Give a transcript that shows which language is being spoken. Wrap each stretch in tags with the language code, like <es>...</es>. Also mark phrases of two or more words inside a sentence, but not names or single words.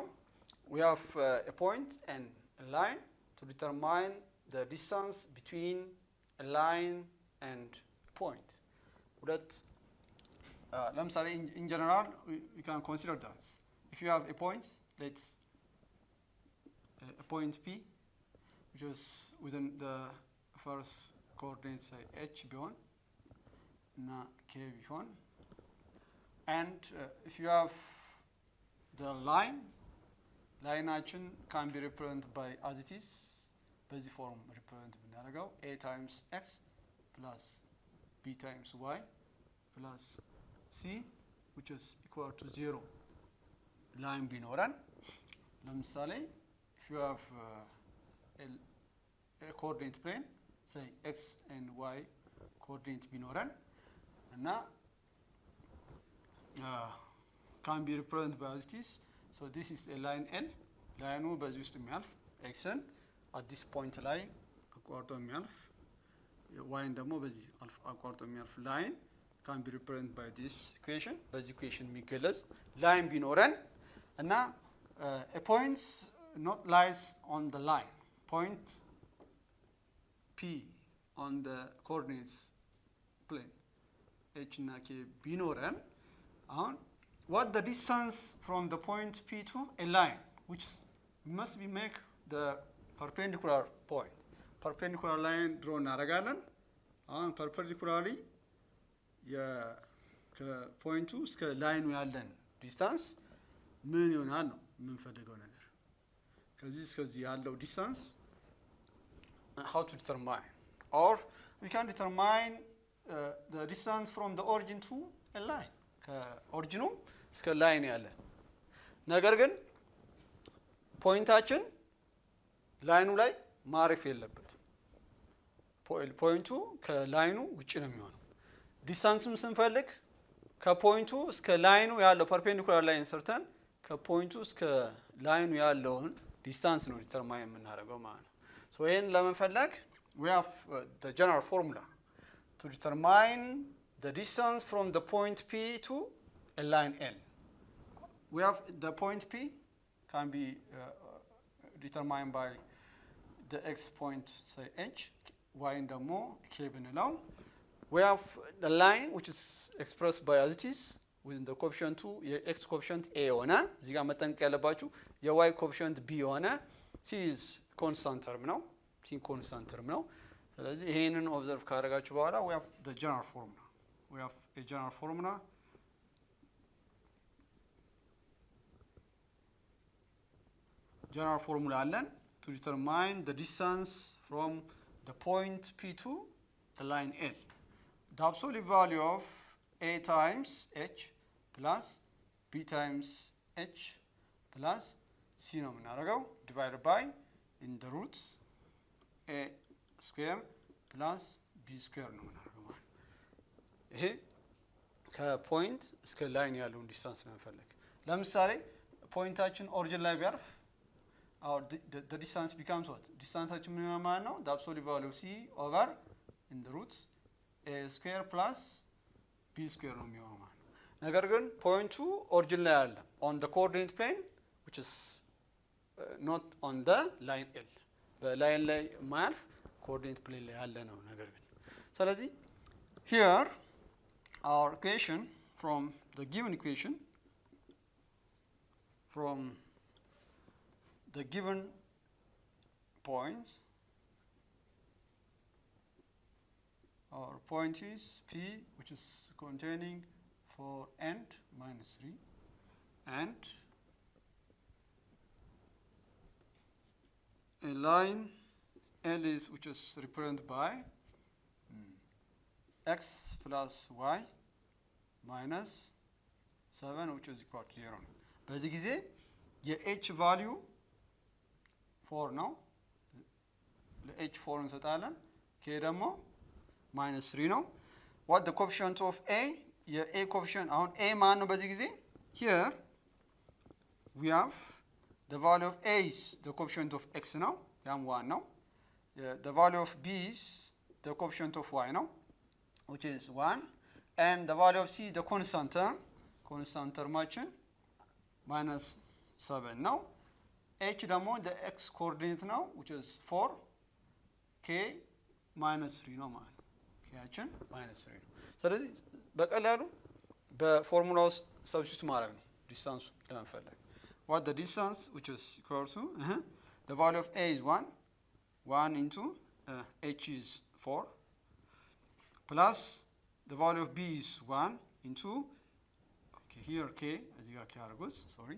<en>We have a point and a line to determine the distance between a line and a point.</en> <am>ሁለት ለምሳሌ</am> <en>in general we can consider that if you have a point, let's a point P which is within the first coordinate say H</en> <am>ቢሆን እና K ቢሆን,</am> <en>and if you have the ላይናችን can be represented by as it is</en> <am>በዚህ ፎርም</am> <en>represent ብናደርገው A times X plus B times Y plus C which is equal to 0</en> <am>ላይን ቢኖረን, ለምሳሌ</am> <en>if you have a coordinate plane say X and Y coordinate</en> <am>ቢኖረን እና</am> <en>can be represented by as it is. So this is a line L.</en> <am>ላይኑ በዚህ ውስጥ የሚያልፍ Xን</am> <en>at this point</en> <am>ላይ አቋርጦ የሚያልፍ Yን ደግሞ በዚህ አቋርጦ የሚያልፍ ላይን</am> <en>can be represented by this equation.</en> <am>በዚህ equation የሚገለጽ ላይን ቢኖረን እና</am> <en>a point not lies on the line. Point P on the coordinates plane H</en> <am>እና K ቢኖረን, አሁን</am> <en>what the distance from the point P to a line which must be make the perpendicular point. perpendicular line draw</en> <am>እናደርጋለን. አሁን perpendicularly ከፖይንቱ እስከ ላይኑ ያለን ዲስታንስ ምን ይሆናል ነው የምንፈልገው ነገር። ከዚህ እስከዚህ ያለው ዲስታንስ</am> <en>how to determine, or we can determine the distance from the origin to a line.</en> <am>ከኦሪጂኑ እስከ ላይን ያለ ነገር ግን ፖይንታችን ላይኑ ላይ ማረፍ የለበትም። ፖይንቱ ከላይኑ ውጪ ነው የሚሆነው። ዲስታንስም ስንፈልግ ከፖይንቱ እስከ ላይኑ ያለው ፐርፔንዲኩላር ላይን ሰርተን ከፖይንቱ እስከ ላይኑ ያለውን ዲስታንስ ነው ዲተርማይን የምናደርገው ማለት ነው። ሶ ይሄን ለመፈለግ</am> <en>we have the general formula to determine the distance from the point P to a line L. We have the point P can be determined by the X point say H, Y</en> <am>ደግሞ K ብንለው.</am> <en>We have the line which is expressed by as it is within the coefficient 2</en> <am>የX coefficient A የሆነ እዚህ ጋር መጠንቀቅ ያለባችሁ የY coefficient B የሆነ</am> <en>C is constant term</en> <am>ነው። C constant term ነው። ስለዚህ ይሄንን ኦብዘርቭ ካደረጋችሁ በኋላ</am> <en>we have the general formula. We have a general formula. General formula አለን to determine the distance from the point P to the line L. The absolute value of A times H plus B times H plus C ነው የምናደርገው divided by in the roots A square plus B square</en> <am>ነው የምናደርገው። ይሄ ከፖይንት እስከ ላይን ያለውን ዲስታንስ ነው የምንፈልግ። ለምሳሌ ፖይንታችን ኦሪጂን ላይ ቢያርፍ</am> <en>the distance becomes what?</en> <am>ዲስታንሳችን ምን ማለት ነው?</am> <en>the absolute value of C over in the roots A square plus B square</en> <am>ነው የሚሆነው ማለት ነው። ነገር ግን ፖይንቱ ኦሪጂን ላይ አለ</am> <en>on the coordinate plane which is not on the line L.</en> <am>በላይን ላይ ማያልፍ</am> <en>coordinate plane</en> <am>ላይ ያለ ነው ነገር ግን። ስለዚህ</am> <en>here our equation from the given equation from the given points, our point is P which is containing 4 and minus 3 and a line L is which is represented by X plus Y minus 7 which is equal to 0.</en> <am>በዚህ ጊዜ የH value 4 ነው። ለH 4 እንሰጣለን። K ደግሞ minus 3 ነው።</am> <en>what the coefficient of A</en> <am>የA coefficient አሁን A ማን ነው በዚህ ጊዜ?</am> <en>here we have the value of A is the coefficient of X</en> <am>ነው ያም 1 ነው</am> <en>the value of b is the coefficient of y now, which is 1, and the value of c the constant term minus 7 now. h ደግሞ the x coordinate now, which is 4, k minus 3</en> <am>ነው ማለት kችን minus 3 ነው። ስለዚህ በቀላሉ በፎርሙላ ውስጥ ሰብስቲቱት ማድረግ ነው ዲስታንሱ ለመፈለግ።</am> <en>what the distance which is equal to the value of a is 1 into h is 4 plus the value of b is 1 into here k</en> <am>እዚህ ጋር k አድርጉት</am> <en>sorry.</en>